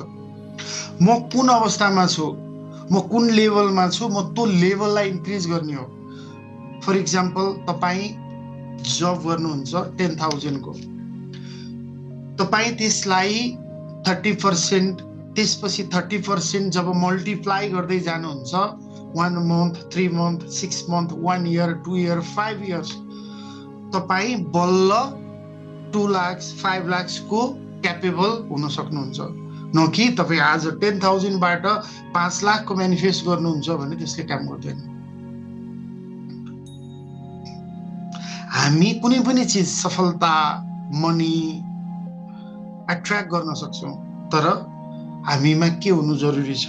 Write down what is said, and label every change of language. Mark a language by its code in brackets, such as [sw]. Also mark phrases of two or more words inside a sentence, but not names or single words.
[ne] म कुन अवस्थामा छु, म कुन लेभलमा छु, म त्यो लेभललाई इन्क्रिज गर्ने हो। [en] for example, [ne] तपाई जब गर्नुहुन्छ 10,000 को, तपाई त्यसलाई 30%, त्यसपछि 30% जब मल्टिप्लाई गर्दै जानुहुन्छ, [en] 1 month, 3 month, 6 month, 1 year, 2 year, 5 years, [ne] तपाई बल्ल 2 लाख, 5 लाख को क्यापेबल हुन सक्नुहुन्छ। न कि तपाई आज 10,000 बाट 5 लाख को म्यानिफेस्ट गर्नुहुन्छ भने त्यसले काम गर्दैन। हामी कुनै पनि चिज, सफलता, [en] money attract [ne] गर्न सक्छौं, तर हामीमा के हुनु जरुरी छ?